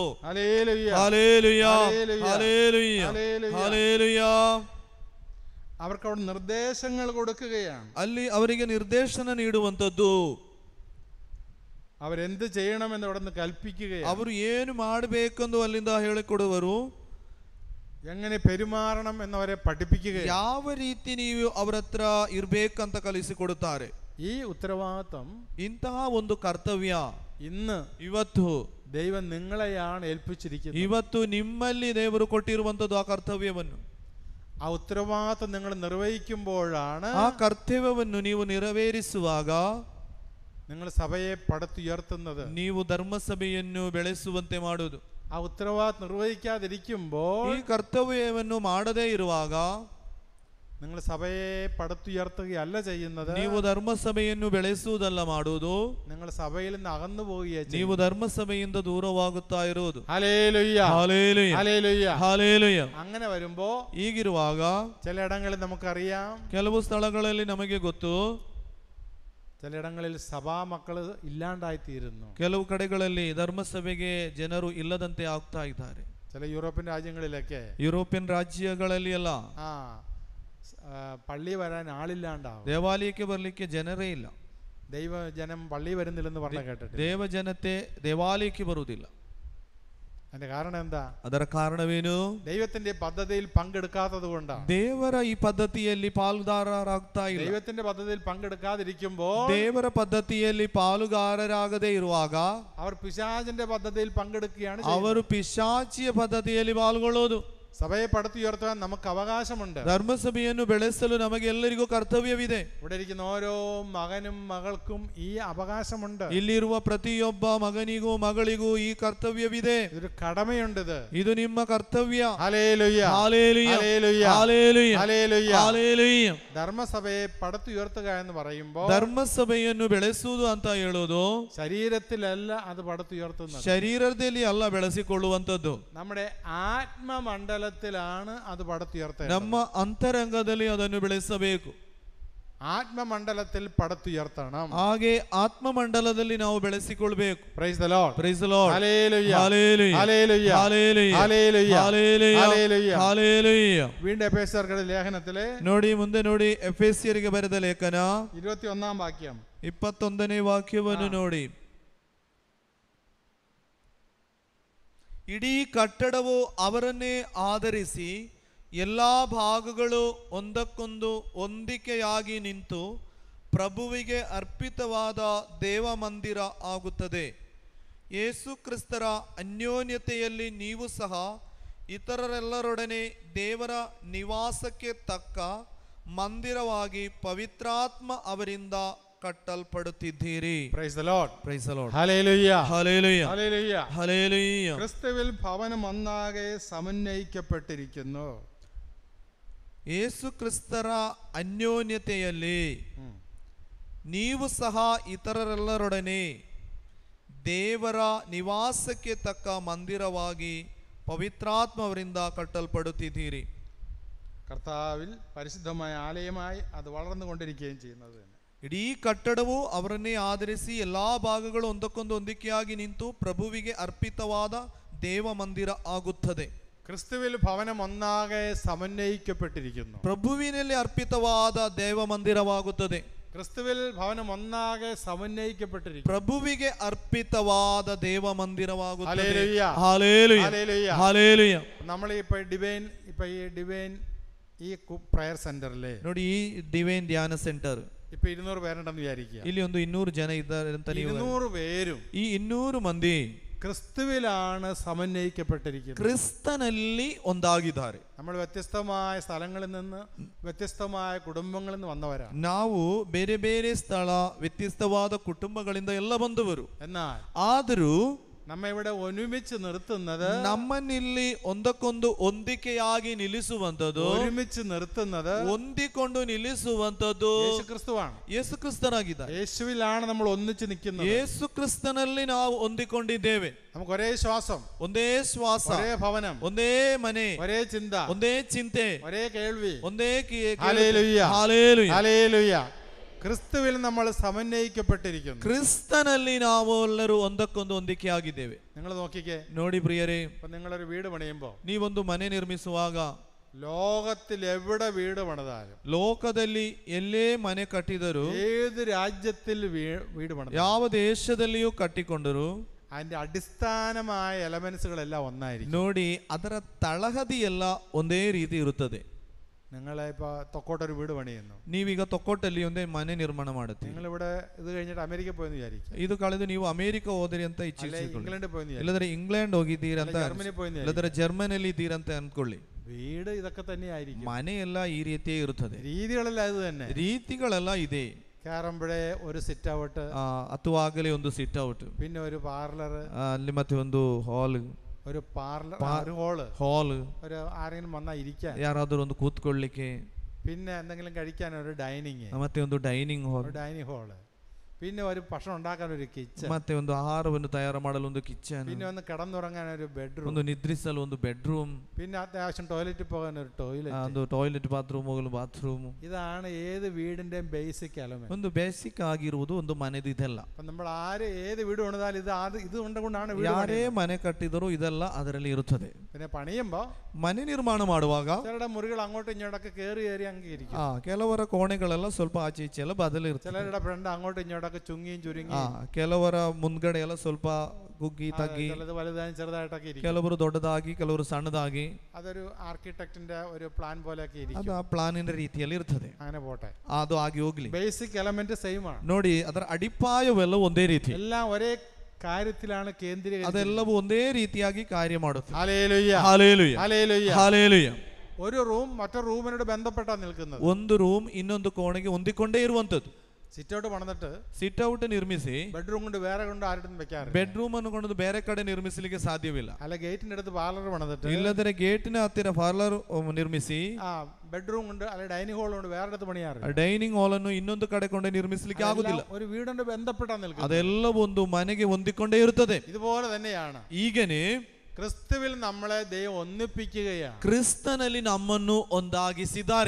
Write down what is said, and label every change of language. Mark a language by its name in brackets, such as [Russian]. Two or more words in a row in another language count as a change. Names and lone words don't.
[Malayalam] ഹല്ലേലൂയ. ഹല്ലേലൂയ. ഹല്ലേലൂയ. ഹല്ലേലൂയ. ഹല്ലേലൂയ. ഹല്ലേലൂയ. അവർക്ക് അവിടെ നിർദ്ദേശങ്ങൾ കൊടുക്കുകയാണ്. [Kannada] ಅಲ್ಲಿ ಅವರಿಗೆ ನಿರ್ದೇಶನ ನೀಡುವಂತದ್ದು, [Malayalam] അവരെന്ത് ചെയ്യണമെന്ന് അവിടെ നിന്ന് കൽപ്പിക്കുകയാണ്. [Kannada] ಅವರು ಏನು ಮಾಡಬೇಕೆಂದು ಅಲ್ಲಿಂದ ಹೇಳಿಕೊಡುವರು, [Malayalam] എങ്ങനെ പെരുമാറണം എന്നവരെ പഠിപ്പിക്കുകയാണ്. [Kannada] ಯಾವ ರೀತಿ ನೀವು ಅವರ ಹತ್ರ ಇರ್ಬೇಕಂತ ಕಲಿಸಿಕೊಡುತ್ತಾರೆ. [Malayalam] ഈ ഉത്തരവാദിത്വം [Kannada] ಇಂತಹ ಒಂದು ಕರ್ತವ್ಯ [Malayalam] ഇന്ന് [Kannada] ಇವತ್ತು [Malayalam] ദൈവം നിങ്ങളെയാണ് ഏൽപ്പിച്ചിരിക്കുന്നത്. [Kannada] ಇವತ್ತು ನಿಮ್ಮಲ್ಲಿ ದೇವರು ಕೊಟ್ಟಿರುವಂತದ್ದು ಆ ಕರ್ತವ್ಯವನ್ನು. [Malayalam] ആ ഉത്തരവാദിത്വം നിങ്ങൾ നിർവഹിക്കുമ്പോഴാണ് [Kannada] ಆ ಕರ್ತವ್ಯವನ್ನು ನೀವು ನೆರವೇರಿಸುವಾಗ [Malayalam] നിങ്ങൾ സഭയെ പടുത്തുയർത്തുന്നത്. [Kannada] ನೀವು ധರ್ಮಸಭೆಯನ್ನು ಬೆಳೆಸುವಂತೆ ಮಾಡುವುದು. [Malayalam] ആ ഉത്തരവാദിത്വം നിർവഹിക്കാതിരിക്കുമ്പോൾ [Kannada] ಈ ಕರ್ತವ್ಯವನ್ನು ಮಾಡದೇ ಇರುವಾಗ [Malayalam] നിങ്ങൾ സഭയെ പടുത്തുയർത്തുകയല്ല ചെയ്യുന്നത്. [Kannada] ನೀವು ಧರ್ಮಸಭೆಯನ್ನು ಬೆಳೆಸುವುದಲ್ಲ ಮಾಡುವುದು, [Malayalam] നിങ്ങൾ സഭയിൽ നിന്ന് അകന്നു പോവുകയാണ്. [Kannada] ನೀವು ಧರ್ಮಸಭೆಯಿಂದ ದೂರವಾಗುತ್ತಾ ಇರುವುದು. [Malayalam] ഹല്ലേലൂയ. ഹല്ലേലൂയ. ഹല്ലേലൂയ. ഹല്ലേലൂയ. അങ്ങനെ വരുമ്പോ [Kannada] ಹೀಗಿರುವಾಗ [Malayalam] ചിലയിടങ്ങളിൽ നമുക്കറിയാം, [Kannada] ಕೆಲವು ಸ್ಥಳಗಳಲ್ಲಿ ನಮಗೆ ಗೊತ್ತು, [Malayalam] ചിലയിടങ്ങളിൽ സഭാ മക്കള് ഇല്ലാണ്ടായിത്തീരുന്നു. [Kannada] ಕೆಲವು ಕಡೆಗಳಲ್ಲಿ ಧರ್ಮಸಭೆಗೆ ಜನರು ಇಲ್ಲದಂತೆ ಆಗ್ತಾ ಇದ್ದಾರೆ. [Malayalam] ചില യൂറോപ്യൻ രാജ്യങ്ങളിലൊക്കെ [Kannada] ಯುರೋಪಿಯನ್ ರಾಜ್ಯಗಳಲ್ಲಿ ಅಲ್ಲ, [Malayalam] പള്ളി വരാൻ ആളില്ലാണ്ടാവും. [Kannada] ದೇವಾಲಯಕ್ಕೆ ಬರಲಿಕ್ಕೆ ಜನರೇ ಇಲ್ಲ. [Malayalam] ദൈവജനം പള്ളി വരുന്നില്ലെന്ന് പറഞ്ഞ കേട്ടിട്ട് [Kannada] ದೇವಜನತೆ ದೇವಾಲಯಕ್ಕೆ ಬರುವುದಿಲ್ಲ. [Malayalam] അതിന്റെ കാരണം എന്താ? [Kannada] ಅದರ ಕಾರಣವೇನು? [Malayalam] ദൈവത്തിന്റെ പദ്ധതിയിൽ പങ്കെടുക്കാത്തത് കൊണ്ടാണ്. [Kannada] ದೇವರ ಈ ಪದ್ಧತಿಯಲ್ಲಿ ಪಾಲುದಾರರಾಗ್ತಾ ಇಲ್ಲ. [Malayalam] ദൈവത്തിന്റെ പദ്ധതിയിൽ പങ്കെടുക്കാതിരിക്കുമ്പോൾ, [Kannada] ದೇವರ ಪದ್ಧತಿಯಲ್ಲಿ ಪಾಲುಗಾರರಾಗದೇ ಇರುವಾಗ [Malayalam] അവർ പിശാചിന്റെ പദ്ധതിയിൽ പങ്കെടുക്കുകയാണ്. [Kannada] ಅವರು ಪಿಶಾಚಿಯ ಪದ್ಧತಿಯಲ್ಲಿ ಪಾಲ್ಗೊಳ್ಳೋದು. [Malayalam] സഭയെ പടുത്തുയർത്താൻ നമുക്ക് അവകാശമുണ്ട്. [Kannada] ಧರ್ಮಸಭೆಯನ್ನು ಬೆಳೆಸಲು ನಮಗೆ ಎಲ್ಲರಿಗೂ ಕರ್ತವ್ಯವಿದೆ. [Malayalam] ഇവിടെ ഇരിക്കുന്ന ഓരോ മകനും മകൾക്കും ഈ അവകാശമുണ്ട്. [Kannada] ಇಲ್ಲಿರುವ ಪ್ರತಿಯೊಬ್ಬ ಮಗನಿಗೂ ಮಗಳಿಗೂ ಈ ಕರ್ತವ್ಯವಿದೆ. [Malayalam] ഇതൊരു കടമയുണ്ട്. [Kannada] ಇದು ನಿಮ್ಮ ಕರ್ತವ್ಯ. [Malayalam] ഹല്ലേലൂയ. ഹല്ലേലൂയ. ഹല്ലേലൂയ. ഹല്ലേലൂയ. ഹല്ലേലൂയ. ഹല്ലേലൂയ. ധർമ്മസഭയെ പടുത്തുയർത്തുക എന്ന് പറയുമ്പോൾ [Kannada] ಧರ್ಮಸಭೆಯನ್ನು ಬೆಳೆಸುವುದು ಅಂತ ಹೇಳೋದು [Malayalam] ശരീരത്തിലല്ല അത് പടുത്തുയർത്തുന്നത്. [Kannada] ಶರೀರದಲ್ಲಿ ಅಲ್ಲ ಬೆಳೆಸಿಕೊಳ್ಳುವಂತದ್ದು, [Malayalam] നമ്മുടെ ആത്മമണ്ഡലത്തിലാണ് അത് പടുത്തുയർത്തുന്നത്. [Kannada] ನಮ್ಮ ಅಂತರಂಗದಲ್ಲಿ ಅದನ್ನು ಬೆಳೆಸಬೇಕು. [Malayalam] ആത്മമണ്ഡലത്തിൽ പടുത്തുയർത്തണം. [Kannada] ಹಾಗೆ ಆತ್ಮಮಂಡಲದಲ್ಲಿ ನಾವು ಬೆಳೆಸಿಕೊಳ್ಳಬೇಕು. [English] Praise the Lord. Praise the Lord. [Malayalam] ഹല്ലേലൂയ. ഹല്ലേലൂയ. ഹല്ലേലൂയ. ഹല്ലേലൂയ. ഹല്ലേലൂയ. ഹല്ലേലൂയ. ഹല്ലേലൂയ. ഹല്ലേലൂയ. വീണ്ടും എഫേസ്യർക്കുള്ള ലേഖനത്തിലെ [Kannada] ನೋಡಿ ಮುಂದೆ ನೋಡಿ, ಎಫೆಸ್ಯರಿಗೆ ಬರೆದ ಲೇಖನ [Malayalam] 21-ാം വാക്യം [Kannada] 21ನೇ ವಾಕ್ಯವನ್ನು ನೋಡಿ. ಇಡೀ ಕಟ್ಟಡವು ಅವರನ್ನೇ ಆಧರಿಸಿ ಎಲ್ಲ ಭಾಗಗಳು ಒಂದಕ್ಕೊಂದು ಹೊಂದಿಕೆಯಾಗಿ ನಿಂತು ಪ್ರಭುವಿಗೆ ಅರ್ಪಿತವಾದ ದೇವಮಂದಿರ ಆಗುತ್ತದೆ. ಯೇಸು ಕ್ರಿಸ್ತರ ಅನ್ಯೋನ್ಯತೆಯಲ್ಲಿ ನೀವು ಸಹ ಇತರರೆಲ್ಲರೊಡನೆ ದೇವರ ನಿವಾಸಕ್ಕೆ ತಕ್ಕ ಮಂದಿರವಾಗಿ ಪವಿತ್ರಾತ್ಮ ಅವರಿಂದ കട്ടൽപ്പെടുത്തിದ್ದೀರಿ. [English] Praise the Lord. Praise the Lord. [Malayalam] ഹല്ലേലൂയ. ഹല്ലേലൂയ. ഹല്ലേലൂയ. ഹല്ലേലൂയ. ക്രിസ്തുവിൽ ഭവനം ഒന്നാകെ സമന്വയിക്കപ്പെട്ടിരിക്കുന്നു. [Kannada] ಯೇಸು ಕ್ರಿಸ್ತರ ಅನ್ಯೋನ್ಯತೆಯಲ್ಲಿ ನೀವು ಸಹ ಇತರರೆಲ್ಲರೊಡನೆ ದೇವರ ನಿವಾಸಕ್ಕೆ ತಕ್ಕ ಮಂದಿರವಾಗಿ പവിത്രാത്മ അവರಿಂದ കട്ടൽപ്പെടുത്തിದ್ದೀರಿ. [Malayalam] കർത്താവിൽ പരിശുദ്ധമായ ആലയമായി അത് വളർന്നുകൊണ്ടിരിക്കുകയും ചെയ്യുന്നത്. [Kannada] ಇಡೀ ಕಟ್ಟಡವು ಅವರನ್ನೇ ಆಧರಿಸಿ ಎಲ್ಲಾ ಭಾಗಗಳು ಒಂದಕ್ಕೊಂದು ಹೊಂದಿಕೆಯಾಗಿ ನಿಂತು ಪ್ರಭುವಿಗೆ ಅರ್ಪಿತವಾದ ದೇವ ಮಂದಿರ ಆಗುತ್ತದೆ. [Malayalam] ക്രിസ്തുവിൽ ഭവനം ഒന്നാകെ സമന്വയിക്കപ്പെട്ടിരിക്കുന്നു. [Kannada] ಪ್ರಭುವಿನಲ್ಲಿ ಅರ್ಪಿತವಾದ ದೇವ ಮಂದಿರವಾಗುತ್ತದೆ. [Malayalam] ക്രിസ്തുവിൽ ഭവനം ഒന്നാകെ സമന്വയിക്കപ്പെട്ടിരിക്കുന്നു. [Kannada] ಪ್ರಭುವಿಗೆ ಅರ್ಪಿತವಾದ ದೇವ ಮಂದಿರವಾಗುತ್ತದೆ. [Malayalam] ഹല്ലേലൂയ. ഹല്ലേലൂയ. ഹല്ലേലൂയ. ഹല്ലേലൂയ. നമ്മൾ ഈ ഡിവൈൻ ഈ [English] prayer centre [Kannada] ನೋಡಿ, ಈ ಡಿವೈನ್ ಧ್ಯಾನ ಸೆಂಟರ್ [Malayalam] ഇപ്പൊ 200 പേരുണ്ടെന്ന് വിചാരിക്കുക. [Kannada] ಇಲ್ಲಿ ಒಂದು 200 ಜನ ಇದ್ದಾರೆ ಅಂತ ನೀವು. [Malayalam] 200 പേരും [Kannada] ಈ 200 ಮಂದಿ [Malayalam] ക്രിസ്തുവിലാണ് സമന്വയിക്കപ്പെട്ടിരിക്കുന്നത്. [Kannada] ಕ್ರಿಸ್ತನಲ್ಲಿ ಒಂದಾಗಿದ್ದಾರೆ. [Malayalam] നമ്മൾ വ്യത്യസ്തമായ സ്ഥലങ്ങളിൽ നിന്ന് വ്യത്യസ്തമായ കുടുംബങ്ങളിൽ നിന്ന് വന്നവരാണ്. [Kannada] ನಾವು ಬೇರೆ ಬೇರೆ ಸ್ಥಳ ವ್ಯತ್ಯಸ್ತವಾದ ಕುಟುಂಬಗಳಿಂದ ಎಲ್ಲ ಬಂದವರು. [Malayalam] എന്നാൽ [Kannada] ಆದರೂ [Malayalam] നമ്മെ ഇവിടെ ഒരുമിച്ച് നിർത്തുന്നത്, [Kannada] ನಮ್ಮನ್ನಿಲ್ಲಿ ಒಂದಕ್ಕೊಂದು ಹೊಂದಿಕೆಯಾಗಿ ನಿಲ್ಲಿಸುವಂತದ್ದು, [Malayalam] ഒരുമിച്ച് നിർത്തുന്നത് [Kannada] ಹೊಂದಿಕೊಂಡು ನಿಲ್ಲಿಸುವಂತದ್ದು [Malayalam] യേശുക്രിസ്തുവാണ്. [Kannada] ಯೇಸು ಕ್ರಿಸ್ತನಾಗಿದ್ದಾರೆ. [Malayalam] യേശുവിലാണ് നമ്മൾ ഒന്നിച്ച് നിൽക്കുന്നത്. [Kannada] ಯೇಸು ಕ್ರಿಸ್ತನಲ್ಲಿ ನಾವು ಹೊಂದಿಕೊಂಡಿದ್ದೇವೆ. [Malayalam] നമുക്ക് ഒരേ ശ്വാസം, [Kannada] ಒಂದೇ ಶ್ವಾಸ, [Malayalam] ഒരೇ ഭവനം, [Kannada] ಒಂದೇ ಮನೆ, [Malayalam] ഒരേ ചിന്ത, [Kannada] ಒಂದೇ ಚಿಂತೆ, [Malayalam] ഒരേ കേൾവി. [Kannada] ಒಂದೇ [Malayalam] ഹല്ലേലൂയ, [Kannada] ಹಾಲೆಲೂಯ. [Malayalam] ഹല്ലേലൂയ. ക്രിസ്തുവിൽ നമ്മൾ സമന്വയിക്കപ്പെട്ടിരിക്കുന്നു. [Kannada] ಕ್ರಿಸ್ತನಲ್ಲಿ ನಾವೆಲ್ಲರೂ ಒಂದಕ್ಕೊಂದು ಹೊಂದಿಕೆಯಾಗಿದ್ದೇವೆ. [Malayalam] നിങ്ങൾ നോക്കിക്കേ, [Kannada] ನೋಡಿ ಪ್ರಿಯರೇ, [Malayalam] ഇപ്പൊ നിങ്ങളൊരു വീട് പണിയുമ്പോൾ, [Kannada] ನೀವೊಂದು ಮನೆ ನಿರ್ಮಿಸುವಾಗ, [Malayalam] ലോകത്തിൽ എവിടെ വീട് പണിതാലും, [Kannada] ಲೋಕದಲ್ಲಿ ಎಲ್ಲೇ ಮನೆ ಕಟ್ಟಿದರೂ, [Malayalam] ഏത് രാജ്യത്തിൽ വീട് പണിതാലും, [Kannada] ಯಾವ ದೇಶದಲ್ಲಿಯೂ ಕಟ್ಟಿಕೊಂಡರೂ [Malayalam] അതിന്റെ അടിസ്ഥാനമായ എലമെന്റ്സുകളെല്ലാം ഒന്നായിരിക്കും. [Kannada] ನೋಡಿ, ಅದರ ತಳಹದಿ ಎಲ್ಲ ಒಂದೇ ರೀತಿ ಇರುತ್ತದೆ. [Malayalam] നിങ്ങളെ ഇപ്പൊ തൊക്കോട്ടൊരു വീട് പണിയുന്നു, [Kannada] ನೀವೀಗ ತೊಕ್ಕೊಟ್ಟಲ್ಲಿ ಒಂದೇ ಮನೆ ನಿರ್ಮಾಣ ಮಾಡುತ್ತೀವಿ. [Malayalam] നിങ്ങളിവിടെ ഇത് കഴിഞ്ഞിട്ട് അമേരിക്ക പോയെന്ന് വിചാരിക്കും, [Kannada] ಇದು ಕಳೆದು ನೀವು ಅಮೆರಿಕ ಹೋದ್ರಿ ಅಂತ ಇಚ್ಛಿಸಿಕೊಳ್ಳಿ, [Malayalam] ഇംഗ്ലണ്ട് പോയെന്ന് വിചാരിക്കും, [Kannada] ಇಲ್ಲದ್ರೆ ಇಂಗ್ಲೆಂಡ್ ಹೋಗಿದ್ದೀರಂತ, [Malayalam] ജർമ്മനി പോയെന്ന് [Kannada] ಇಲ್ಲದ್ರೆ ಜರ್ಮನಿಯಲ್ಲಿ ಇದ್ದೀರಂತ ಅನ್ಕೊಳ್ಳಿ. [Malayalam] വീട് ഇതൊക്കെ തന്നെയായിരിക്കും. [Kannada] ಮನೆಯೆಲ್ಲ ಈ ರೀತಿಯೇ ಇರುತ್ತದೆ, [Malayalam] രീതികളെല്ലാം ഇത് തന്നെ, [Kannada] ರೀತಿಗಳೆಲ್ಲ ಇದೆ. [Malayalam] കയറുമ്പോഴേ ഒരു [English] sit out, [Kannada] ಹತ್ತುವಾಗಲೇ ಒಂದು [English] sit out, [Malayalam] പിന്നെ ഒരു പാർലർ, [Kannada] ಅಲ್ಲಿ ಮತ್ತೆ ಒಂದು ಹಾಲ್, [Malayalam] ഒരു പാർലർ, ഒരു ഹോള്, ഒരു ആരെങ്കിലും വന്നാൽ ഇരിക്കാൻ, [Kannada] ಯಾರಾದರೂ ಒಂದು ಕೂತ್ಕೊಳ್ಳಿಕ್ಕೆ, [Malayalam] പിന്നെ എന്തെങ്കിലും കഴിക്കാൻ ഒരു ഡൈനിങ്, [Kannada] ಮತ್ತೆ ಒಂದು [English] dining hall, dining hall, [Malayalam] പിന്നെ ഒരു ഭക്ഷണം ഉണ്ടാക്കാൻ ഒരു കിച്ചൺ, [Kannada] ಮತ್ತೆ ಒಂದು ಆಹಾರವನ್ನು ತಯಾರು ಮಾಡಲು ಒಂದು ಕಿಚನ್, [Malayalam] പിന്നെ ഒന്ന് കിടന്നുറങ്ങാൻ ഒരു ബെഡ്റൂം, [Kannada] ಒಂದು ನಿದ್ರಿಸಲು ಒಂದು ಬೆಡ್ರೂಮ್, [Malayalam] പിന്നെ അത്യാവശ്യം ടോയ്ലറ്റിൽ പോകാൻ ഒരു ടോയ്ലറ്റ്, [Kannada] ಒಂದು [English] toilet bathroom [Kannada] ಹೋಗಲು ಬಾತ್ರೂಮ್. [Malayalam] ഇതാണ് ഏത് വീടിന്റെയും [English] basic element. [Kannada] ಒಂದು ಬೇಸಿಕ್ ಆಗಿರುವುದು ಒಂದು ಮನೆದು ಇದೆಲ್ಲ. [Malayalam] അപ്പൊ നമ്മൾ ഏത് വീട് പണിതാലും ഇത് കൊണ്ടാണ് [Kannada] ಯಾರೇ ಮನೆ ಕಟ್ಟಿದರೂ ಇದೆಲ್ಲ ಅದರಲ್ಲಿ ಇರುತ್ತದೆ. [Malayalam] പിന്നെ പണിയുമ്പോ [Kannada] ಮನೆ ನಿರ್ಮಾಣ ಮಾಡುವಾಗ [Malayalam] ചിലരുടെ മുറികൾ അങ്ങോട്ടും ഇങ്ങോട്ടൊക്കെ കയറി അങ്ങ് ഇരിക്കും, [Kannada] ಕೆಲವರ ಕೋಣೆಗಳೆಲ್ಲ ಸ್ವಲ್ಪ ಆಚೆ ಈಚೆ ಎಲ್ಲ ಬದಲಿರ್ತದೆ. [Malayalam] ചിലരുടെ ഫ്രണ്ട് അങ്ങോട്ടും ഇങ്ങോട്ടൊക്കെ ചുങ്ങിയും ചുരുങ്ങി, [Kannada] ಕೆಲವರ ಮುಂದ್ಗಡೆ ಎಲ್ಲ ಸ್ವಲ್ಪ ಕುಗ್ಗಿ ತಗ್ಗಿ, [Malayalam] ചിലത് വലുതായും ചെറുതായിട്ടൊക്കെ ഇരിക്കും, [Kannada] ಕೆಲವರು ದೊಡ್ಡದಾಗಿ ಕೆಲವರು ಸಣ್ಣದಾಗಿ. [Malayalam] അതൊരു ആർക്കിടെക്റ്റിന്റെ ഒരു പ്ലാൻ പോലെയൊക്കെ ഇരിക്കും. [Kannada] ಅದು ಆ ಪ್ಲಾನಿನ ರೀತಿಯಲ್ಲಿ ಇರ್ತದೆ. [Malayalam] അങ്ങനെ പോട്ടെ, [Kannada] ಅದು ಆಗಿ ಹೋಗ್ಲಿ. [English] basic element same [Malayalam] ആണ്. [Kannada] ನೋಡಿ, ಅದರ ಅಡಿಪಾಯವೆಲ್ಲ ಒಂದೇ ರೀತಿ, [Malayalam] എല്ലാം ഒരേ കാര്യത്തിലാണ് കേന്ദ്രീകരിച്ചത്. [Kannada] ಅದೆಲ್ಲವೂ ಒಂದೇ ರೀತಿಯಾಗಿ ಕಾರ್ಯ ಮಾಡುತ್ತೆ. [Malayalam] ഹല്ലേലൂയ, [Kannada] ಹಾಲೆಲೂಯ, [Malayalam] ഹല്ലേലൂയ, [Kannada] ಹಾಲೆಲೂಯ. [Malayalam] ഒരു റൂം മറ്റൊരു റൂമിനോട് ബന്ധപ്പെട്ടാ നിൽക്കുന്നത്. [Kannada] ಒಂದು ರೂಮ್ ಇನ್ನೊಂದು ಕೋಣೆಗೆ ಹೊಂದಿಕೊಂಡೇ ಇರುವಂತದ್ದು. [English] sit out [Malayalam] പണിതിട്ട് [English] sit out [Kannada] ನಿರ್ಮಿಸಿ [Malayalam] ബെഡ്റൂം കൊണ്ട് വേറെ കൊണ്ട് ആരുടെ വെക്കാറ്, [Kannada] ಬೆಡ್ರೂಮ್ ಅನ್ನು ಕೊಂಡು ಬೇರೆ ಕಡೆ ನಿರ್ಮಿಸಲಿಕ್ಕೆ ಸಾಧ್ಯವಿಲ್ಲ. [Malayalam] അല്ല ഗേറ്റിന്റെ അടുത്ത് പാർലർ പണിതിട്ട്, [Kannada] ಇಲ್ಲದ್ರೆ ಗೇಟಿನ ಹತ್ತಿರ ಪಾರ್ಲರ್ ನಿರ್ಮಿಸಿ [Malayalam] ബെഡ്റൂം കൊണ്ട് അല്ലെ [English] dining hall [Malayalam] കൊണ്ട് വേറെ അടുത്ത് പണിയാറ്, [English] dining hall [Kannada] ಅನ್ನು ಇನ್ನೊಂದು ಕಡೆ ಕೊಂಡು ನಿರ್ಮಿಸಲಿಕ್ಕೆ ಆಗುದಿಲ್ಲ. [Malayalam] ഒരു വീടിന്റെ ബന്ധപ്പെട്ടാ നിൽക്കുന്നത്. [Kannada] ಅದೆಲ್ಲವೂ ಒಂದು ಮನೆಗೆ ಹೊಂದಿಕೊಂಡೇ ಇರುತ್ತದೆ. [Malayalam] ഇതുപോലെ തന്നെയാണ് [Kannada] ಈಗನೇ [Malayalam] ക്രിസ്തുവിൽ നമ്മളെ ദൈവം ഒന്നിപ്പിക്കുകയാണ്. [Kannada] ಕ್ರಿಸ್ತನಲ್ಲಿ ನಮ್ಮನ್ನು ಒಂದಾಗಿಸಿದ್ದಾರೆ.